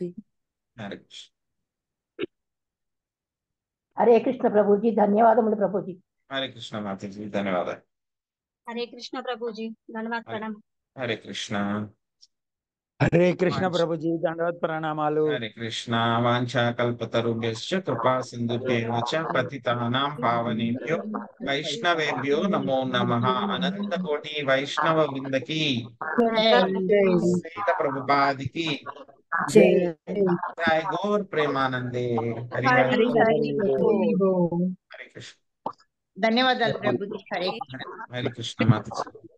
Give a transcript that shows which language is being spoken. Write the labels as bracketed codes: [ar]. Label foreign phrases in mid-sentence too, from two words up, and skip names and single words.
[te] హరే కృష్ణ. హరే కృష్ణ ప్రభుజీ. ధన్యవాదములు ప్రభుజీ. హరే కృష్ణ మాతాజీ. ధన్యవాదాలు. హరే కృష్ణ ప్రభుజీ ధన్యవాద ప్రణామం. హరే కృష్ణ. హరే కృష్ణ ప్రభుజీ దండవత్ ప్రణామాలు. హరే కృష్ణ. [sa] వాంఛా కల్పతరుభ్యశ్చ కృపా సింధుభ్యేవ చ పతితానాం పావనేభ్యో వైష్ణవేభ్యో నమో నమః. [te] అనంత కోటి వైష్ణవ వృందకి శ్రీల ప్రభుపాదికి జై. [sa] గౌర్ ప్రేమానందే. హరి హరి. హరే కృష్ణ. [te] ధన్యవాదాలు ప్రభుజీ. హరే హరే కృష్ణ మాతాజీ.